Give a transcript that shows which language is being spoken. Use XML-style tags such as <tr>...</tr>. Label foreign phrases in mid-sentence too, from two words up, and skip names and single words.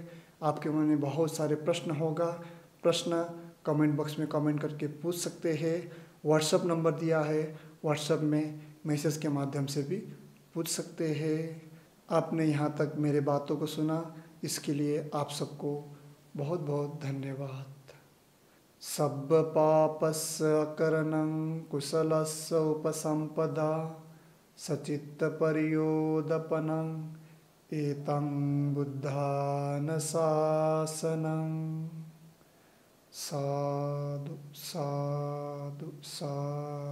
<hi>आपके मन में बहुत सारे प्रश्न होगा, प्रश्न</hi> <en>comment box</en> <hi>में कमेंट करके पूछ सकते हैं व्हाट्सएप नंबर दिया है, व्हाट्सएप में मैसेज के माध्यम से भी पूछ सकते हैं। आपने यहाँ तक मेरे बातों को सुना, इसके लिए आप सबको बहुत बहुत धन्यवाद।</hi> <pi>सब्ब पापस्य अकरणं कुशलस्य उपसम्पदा सचित्तपर्योदपनं एतं बुद्धानुशासनं। साधु साधु साधु।</pi>